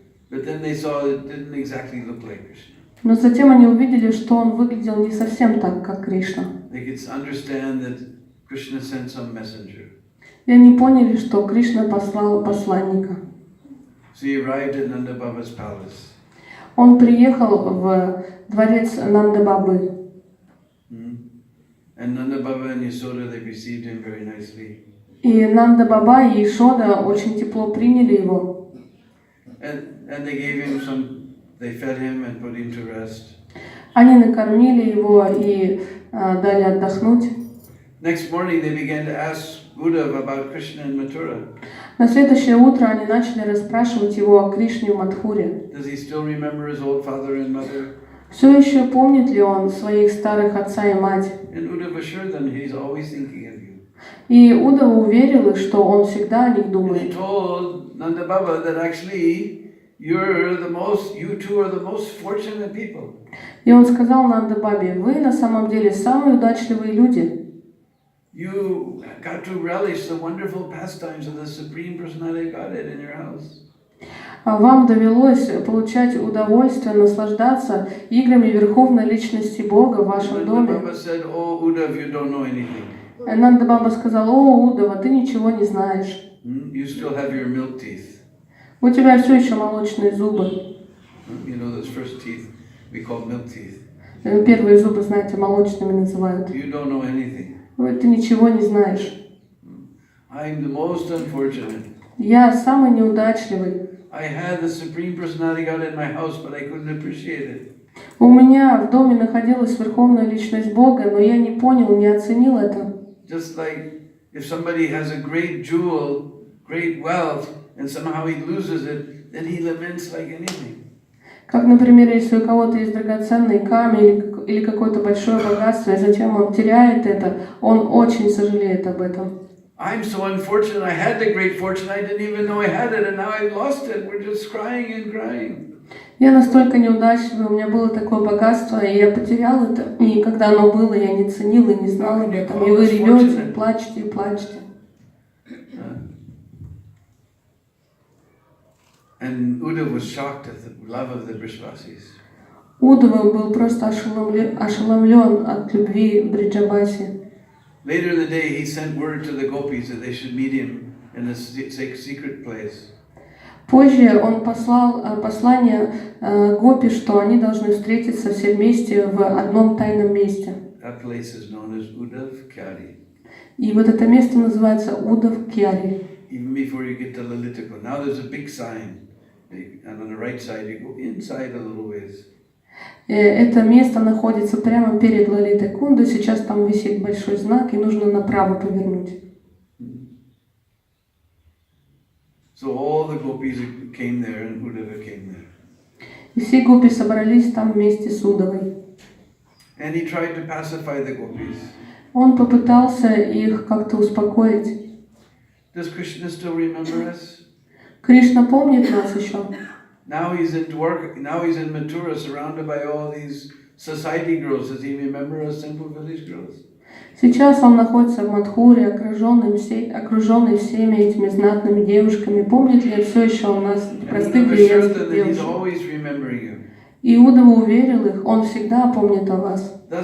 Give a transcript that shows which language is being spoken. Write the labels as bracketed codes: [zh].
[en] But then they saw it didn't exactly look like Krishna. [ru] Но затем они увидели, что он выглядел не совсем так, как Кришна. [en] They could understand that Krishna sent some messenger. [ru] И они поняли, что Кришна послал посланника. [en] So he arrived at Nanda Baba's palace. [ru] Он приехал в дворец Нанда Бабы. [en] And Nanda Baba and Yasoda, they received him very nicely. [ru] И Нанда Баба и Ишода очень тепло приняли его. [en] And they gave him they fed him and put him to rest. [ru] Они накормили его и дали отдохнуть. [en] Next morning they began to ask Uddhava about Krishna and Mathura. [ru] На следующее утро они начали расспрашивать его о Кришне в Мадхуре. [en] Does he still remember his old father and mother? [ru] Все еще помнит ли он своих старых отца и мать? [en] And Uddhava assured them he's always thinking of you. [ru] И Удава уверил их, что он всегда о них [en] And he [ru] думает. [en] told Nanda Baba that actually you two are the most fortunate people. [ru] И он сказал Нанда Бабе: вы на самом деле самые удачливые люди. [en] You got to relish the wonderful pastimes of the Supreme Personality of Godhead in your house. [ru] Вам довелось получать удовольствие, наслаждаться играми Верховной Личности Бога в вашем доме. [en] Baba said, "Oh, Uddhav, you don't know anything." [ru] Нанда Баба сказал: о, Удава, ты ничего не знаешь. [en] You still have your milk teeth. [ru] У тебя все еще молочные зубы. [en] You know those first teeth we call milk teeth. [ru] Первые зубы, знаете, молочными называют. [en] You don't know anything. [ru] Ты ничего не знаешь. [en] I'm the most unfortunate. [ru] Я самый неудачливый. [en] I had the Supreme Personality God in my house, but I couldn't appreciate it. [ru] У меня в доме находилась Верховная Личность Бога, но я не понял, не оценил это. [en] Just like if somebody has a great jewel, great wealth, and somehow he loses it, then he laments like anything. [ru] Как, например, если у кого-то есть драгоценный камень или какое-то большое богатство, и затем он теряет это, он очень сожалеет об этом. [en] I'm so unfortunate. I had the great fortune. I didn't even know I had it, and now I've lost it. We're just crying and crying. [ru] Я настолько неудачливый, у меня было такое богатство, и я потерял это. И когда оно было, я не ценил и не знал об этом. И вы ревете, плачете и плачете. [en] And Uddhava was shocked at the love of the Brishvasis. [ru] Удава был просто ошеломлен от любви Бриджабаси. [en] Later in the day, he sent word to the gopis that they should meet him in a secret place. [ru] Позже он послал послание гопи, что они должны встретиться все вместе в одном тайном месте. [en] That place is known as Uddhav Kyari. [ru] И вот это место называется Удав Кьяри. [en] Even before you get to Lalitakund. Now there's a big sign, and on the right side you go inside a little ways. [ru] Это место находится прямо перед Лалитой Кунду. Сейчас там висит большой знак, и нужно направо повернуть. [en] So all the gopis came there, and Uddhava came there. [ru] И все гопи собрались там вместе с Удавой. [en] And he tried to pacify the gopis. [ru] Он попытался их как-то успокоить. [en] Does Krishna still remember us? [ru] Кришна помнит нас еще. [en] Now he's in Mathura, surrounded by all these society girls. Does he remember us simple village girls? [ru] Сейчас он находится в Мадхуре, окруженный всеми этими знатными девушками. Помнит ли все еще у нас простых деревенских девушек? И Удава уверил их, он всегда помнит о вас.